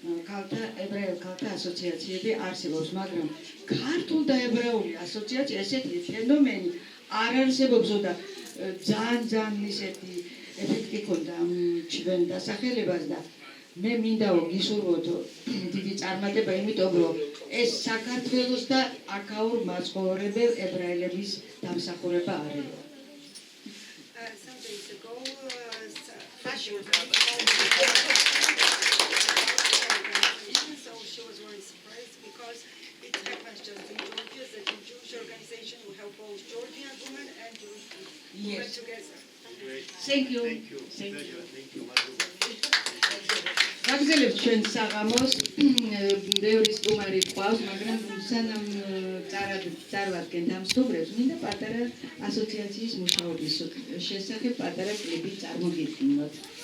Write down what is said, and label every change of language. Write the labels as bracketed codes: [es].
[ka] ქალთა ებრაელ ქალთა ასოციაციები არსებობს მაგრამ ქართულ და ებრაული ასოციაცია ესეთი ფენომენი არ არსებობს და ძალიან ისეთი ეფექტი ქონდა ჩვენ დასახელებას და მე მინდა გისურვოთ დიდი წარმატება იმიტომ რომ ეს საქართველოს და აქაურ მაცხოვრებელ ებრაელების დამსახურება არის. [en] Some days ago, so she was very surprised because it happens just in Georgia that a Jewish organization will help both Georgian women and Jewish women together. Thank you. Thank you. Pleasure. Thank you. [ka] გაგზავნებთ ჩვენ საღამოს ბევრი სტუმარი ყავს მაგრამ სანამ წარვადგენთ ამ სტუმრებს მინდა პატარა ასოციაციის მუშაობის შესახებ პატარა კლიპი წარმოგიდგინოთ.